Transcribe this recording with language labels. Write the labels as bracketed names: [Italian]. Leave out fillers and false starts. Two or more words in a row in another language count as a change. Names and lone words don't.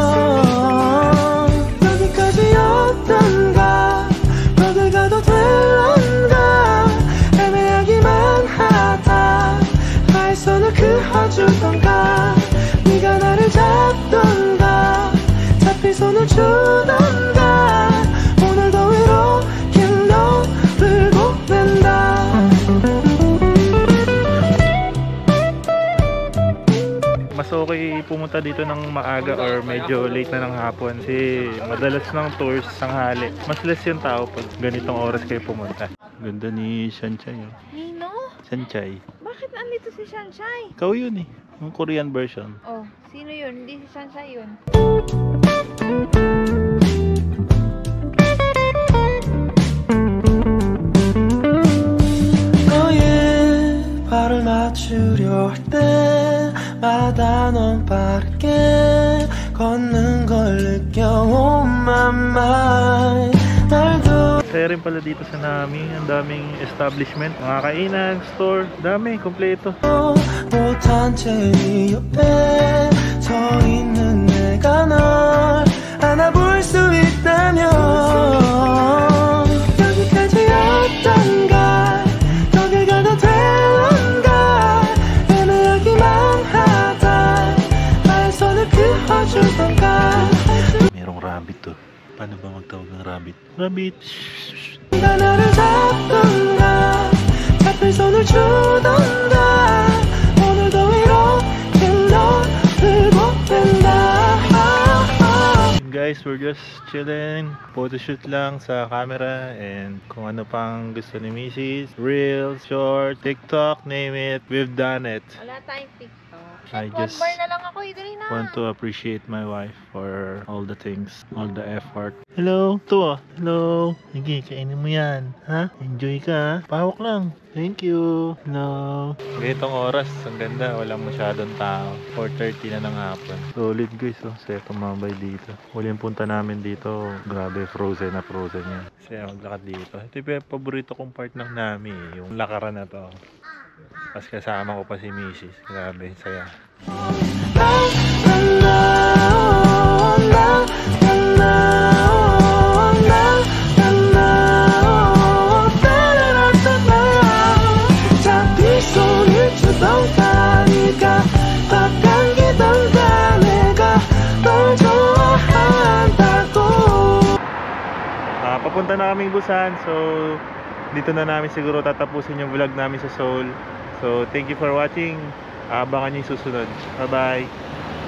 [Korean] 여기까지였던가 어딜 가도 될런가 애매하기만 하다 나의 손을 그어주던가 네가 나를 잡던가 잡힌 손을 주던가 오늘도 이렇게 너를 보낸다 [Filipino] Mas okay pumunta dito ng maaga or medyo late na ng hapon kasi madalas ng tours tanghali. Mas less yung tao pag ganitong oras kayo pumunta. Ganda ni Shanchay. Oh. Nino? Shanchay. Bakit nandito si Shanshay? Ikaw yun eh. Yung [English] Korean version. [Filipino] Oh, sino yun? Hindi si Sansa yun. [Korean] 너의 발을 맞추려 할 때마다 넌 빠르게 걷는 걸 느껴 [English] Oh my mind [Korean] 날도 [Filipino] Saya rin pala dito sa Nami. Ang daming establishment, mga kainan, store, dami, kompleto. [Korean] 못한 채 네 옆에 서 있는 내가 널 안아볼 수 있다면 여기까지였던가 여길 가도 되는가 애매하기만 하다 나의 손을 그어주던가 [Filipino] Merong rabbit to. Paano ba magtawag ng rabbit? Rabbit! [Korean] 네가 나를 잡던가 잡힐 손을 주던가 오늘도 이렇게 너를 보낸다 [English] Guys, we're just chilling. [Filipino] Photoshoot lang sa camera and kung ano pang gusto ni Mrs. [English] Reels, short, TikTok, name it, we've done it. [Filipino] Wala tayong TikTok. [English] I [Filipino] One [English] just [Filipino] bar na lang ako, idali na. [English] want to appreciate my wife for all the things, all the effort. Hello, to hello. [Filipino] Sige, kainin mo yan, ha? Enjoy ka, ha? Pahawak lang. [English] Thank you. Hello. [Filipino] Ganitong oras, ang ganda, walang masyadong tao. 4:30 na ng hapon. [English] Solid guys, [Filipino] oh. Saya tumambay dito. Huling punta namin dito, grabe, frozen na frozen yan. Saya maglakad dito. Ito yung paborito kong part ng Nami, yung lakaran na to. Tapos kasama ko pa si Mrs. Grabe, saya. [Korean] 잡힐 손을 주던가 네가 바깥이던가 내가 널 좋아한다고 [Filipino] Papunta na kaming Busan, so dito na namin siguro tatapusin yung vlog namin sa Seoul. [English] So thank you for watching. [Filipino] Abangan nyo yung susunod. [English] Bye bye.